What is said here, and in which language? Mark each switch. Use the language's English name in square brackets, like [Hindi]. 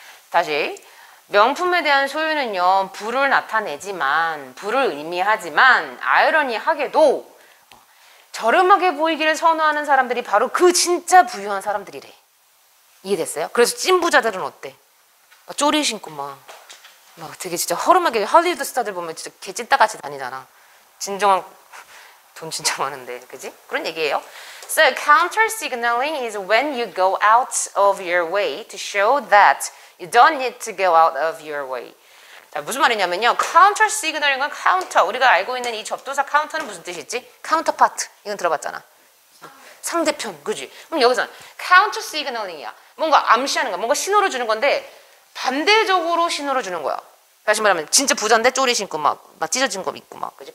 [Korean] 다시 명품에 대한 소유는요, 부를 나타내지만, 부를 의미하지만 아이러니하게도 저렴하게 보이기를 선호하는 사람들이 바로 그 진짜 부유한 사람들이래. 이해됐어요? 그래서 찐부자들은 어때? 막 쪼리 신고 막 되게 진짜 허름하게 할리우드 스타들 보면 진짜 개찐따같이 다니잖아. 진정한 돈 진짜 많은데, 그지? 그런 얘기예요. [English] So counter signaling is when you go out of your way to show that you don't need to go out of your way. [Korean] 자, 무슨 말이냐면요. counter signaling은 counter. 우리가 알고 있는 이 접두사 counter는 무슨 뜻이지? counterpart. 이건 들어봤잖아. 상대편, 그지? 그럼 여기서는 counter signaling이야. 뭔가 암시하는 거야. 뭔가 신호를 주는 건데 반대적으로 신호를 주는 거야. 다시 말하면 진짜 부자인데 쪼리 신고 막 찢어진 거 입고 막, 그지?